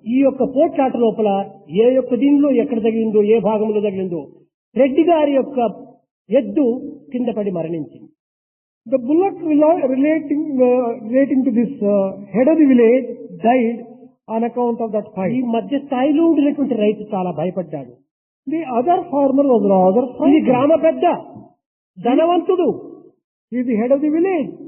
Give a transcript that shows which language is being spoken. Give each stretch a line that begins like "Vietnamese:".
Telugu: ఈ యొక్క పోట్లాట లోపల ఏ యొక్క దీనిలో ఎక్కడ తగిలిందో, ఏ భాగంలో తగిలిందో రెడ్డి గారి యొక్క ఎద్దు కింద పడి మరణించింది.
English: The bullock relating to this head of the village died on account of that
Telugu: ఈ
English: fight.
Telugu: మధ్య స్థాయిలో ఉండినటువంటి రైతు చాలా భయపడ్డాడు.
English: The other farmer was rather
Telugu: ఈ
English: frightened.
Telugu: గ్రామ పెద్ద ధనవంతుడు,
English: He is the head of the village.